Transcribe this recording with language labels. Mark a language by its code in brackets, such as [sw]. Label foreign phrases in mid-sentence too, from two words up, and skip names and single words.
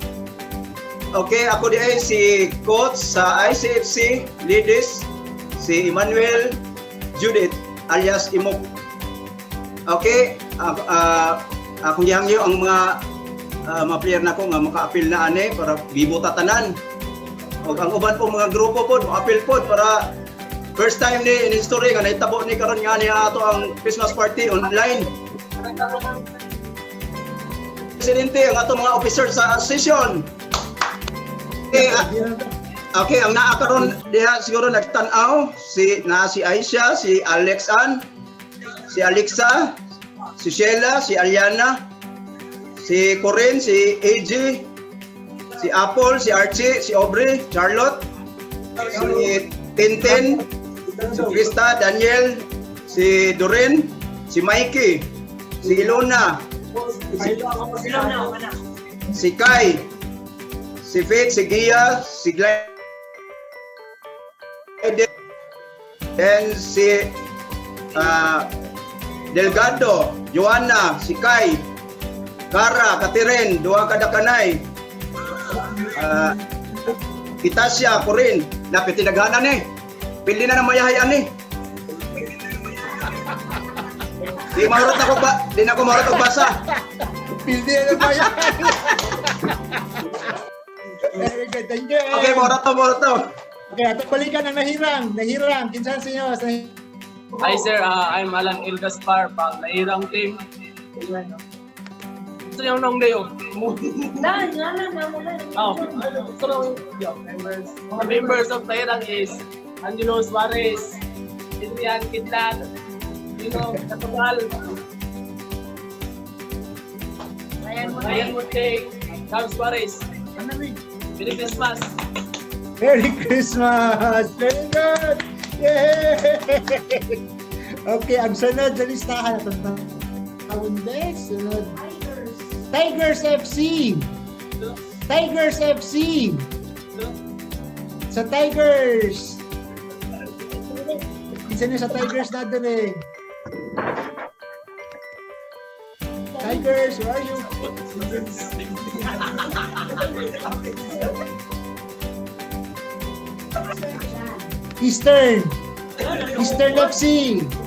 [ceb] Okay, ako di ay si coach sa ICFC Ladies, si Emmanuel Judith alias Imok. Okay, akong gihangyo ang mga player nako nga maka-appeal na ani para gibuta tanan. Og ang uban po mga grupo po appeal po para [en] first time [ceb] ni [en] in history [ceb] nga nahitabo ni karon nga niya ato ang [en] Christmas party online. [ceb] Presidente ang ato mga officer sa session. Okay, ang naa karon diha siguro nagtan-aw si Aisha, si Alex Ann, si Alexa, si Sheila, si Aliana, si Corinne, si AJ, si Apple, si Archie, si Aubrey, Charlotte, si Tintin, si Krista, Daniel, si Doreen, si Mikey, si Ilona, si Kai, si Faith, si Gia, si Glenn, and si Delgado, Joanna, si Kai, Kara, Katiren, Dua Kadakanay, Kitasya, Corinne, dapat tinaghanan eh. Pili na ng mayahayan eh. Di na ko marot og basa. Pili na ng mayahayan. [en] Very good, thank you. [ceb] Okay, marot to. Okay, ato balikan ang nahirang. Kinsan sa inyo? [en] Hi sir, I'm Alan El Gaspar pang Nahirang team. [ceb] Gusto niyo nung dayo? [en] Members of Nahirang is Angelo Suarez, Adrian Kidlat, Dino Catagal, Ryan Mutay, Carl Suarez. Merry Christmas! Merry Christmas! Very good! Yay! [ceb] Okay, ang sunod sa listahan na sunod. Tigers FC! Tigers FC! Sa Tigers! Isa niyo sa Tigers natin eh. [en] Tigers, where are you? [ceb] Eastern FC.